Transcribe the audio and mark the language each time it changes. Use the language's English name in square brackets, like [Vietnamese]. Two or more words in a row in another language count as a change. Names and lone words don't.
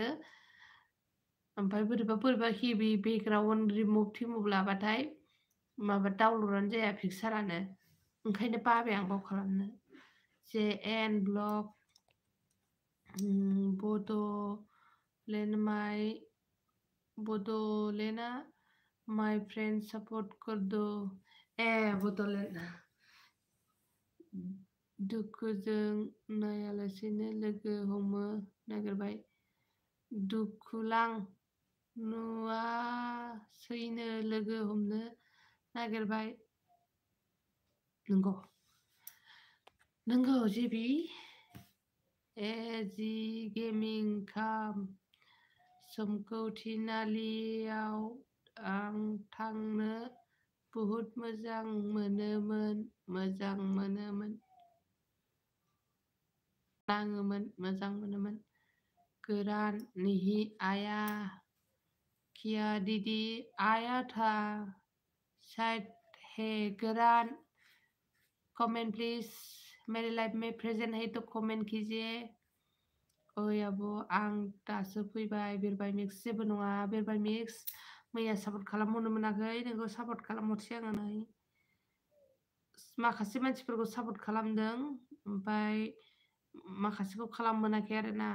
[Bodo] ओमफ्राय बोरैबा हेभि [English] background remove [Bodo] टिमुभ लाबाथाय माबा डाउनलडानो जाया पिक्सारानो। ओंखायनो बाबाय आं बाव खालामनो। [Hindi] JN ब्लग बड'लेण्डआ [English] my friend [Hindi] सपोर्ट कर दो। [Bodo] बड'लेण्ड दुखुजों नायालासेनो लोगो हमनो नागिरबाय। दुखुलां नुवासैनो लोगो हमनो नागिरबाय। नंगौ जेबि। जि गेमिं काम समखौ थिनालियाव आं थांनो बहुद मोजां मोनोमोन। [Hindi] गोरान नहीं आया किया दीदी आया था शायद है गोरान। [English] comment please. [Hindi] मेरे लाइफ में प्रेजेंट है तो कमेंट कीजिए। [Bodo] ओइ आब' आं दासो फैबाय बिरबाय मिक्स। जेबो नङा बिरबाय मिक्स। मैया सापर्ट खालामहरनो मोनाखै। नोंखौ सापर्ट खालामहरसै आङो नै। माखासे मानसिफोरखौ सापर्ट खालामदों ओमफ्राय माखासेखौ खालामनो मोनाखै आरोना।